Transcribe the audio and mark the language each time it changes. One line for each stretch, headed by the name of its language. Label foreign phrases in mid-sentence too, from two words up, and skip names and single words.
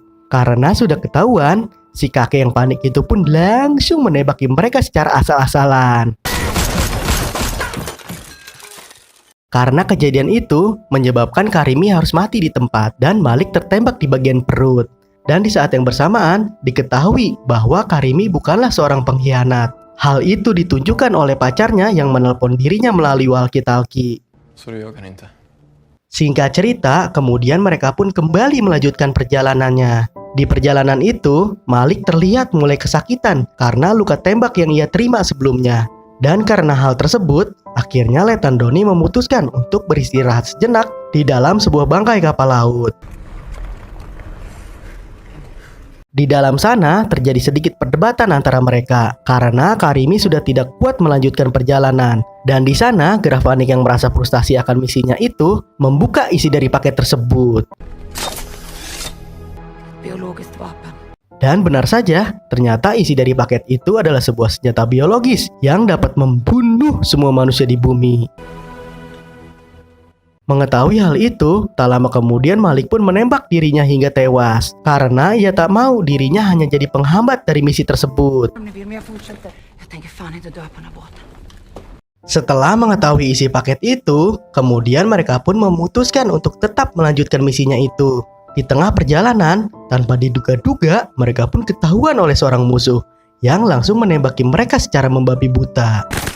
Indonesian: Karena sudah ketahuan, si kakek yang panik itu pun langsung menembaki mereka secara asal-asalan. Karena kejadian itu menyebabkan Karimi harus mati di tempat dan Malik tertembak di bagian perut. Dan di saat yang bersamaan diketahui bahwa Karimi bukanlah seorang pengkhianat. Hal itu ditunjukkan oleh pacarnya yang menelpon dirinya melalui walkie-talkie.
Swedish: Så du jagar inte?
Indonesian: Singkat cerita, kemudian mereka pun kembali melanjutkan perjalanannya. Di perjalanan itu, Malik terlihat mulai kesakitan karena luka tembak yang ia terima sebelumnya. Dan karena hal tersebut, akhirnya Letnan Doni memutuskan untuk beristirahat sejenak di dalam sebuah bangkai kapal laut. Di dalam sana terjadi sedikit perdebatan antara mereka karena Karimi sudah tidak kuat melanjutkan perjalanan. Dan di sana Graf Anik yang merasa frustasi akan misinya itu membuka isi dari paket tersebut.
Swedish: Biologiskt vapen.
Indonesian: Dan benar saja, ternyata isi dari paket itu adalah sebuah senjata biologis yang dapat membunuh semua manusia di bumi. Mengetahui hal itu, tak lama kemudian Malik pun menembak dirinya hingga tewas karena ia tak mau dirinya hanya jadi penghambat dari misi tersebut.
Swedish: Om ni vill, men jag fortsätter. Jag tänker fan inte dö på den här båten.
Indonesian: Setelah mengetahui isi paket itu, kemudian mereka pun memutuskan untuk tetap melanjutkan misinya itu. Di tengah perjalanan, tanpa diduga-duga, mereka pun ketahuan oleh seorang musuh yang langsung menembaki mereka secara membabi buta.